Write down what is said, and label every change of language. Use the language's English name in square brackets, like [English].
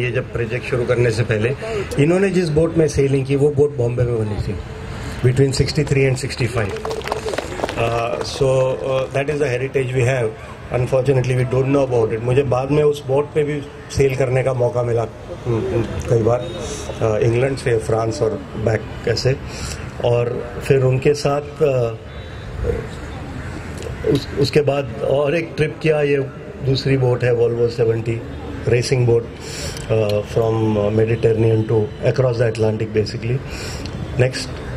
[Hindi] ये जब प्रोजेक्ट शुरू करने से पहले इन्होंने जिस बोट में सेलिंग की वो बोट बॉम्बे में बनी थी [English] between 63 and 65. So that is the heritage we have. Unfortunately we don't know about it. [Hindi] मुझे बाद में उस बोट पे भी सेल करने का मौका मिला कई बार, इंग्लैंड से फ्रांस और बैक कैसे. और फिर उनके साथ उसके बाद और एक ट्रिप किया. ये दूसरी बोट है Volvo 70 racing boat, [English] From Mediterranean to across the Atlantic basically. [Hindi] Next.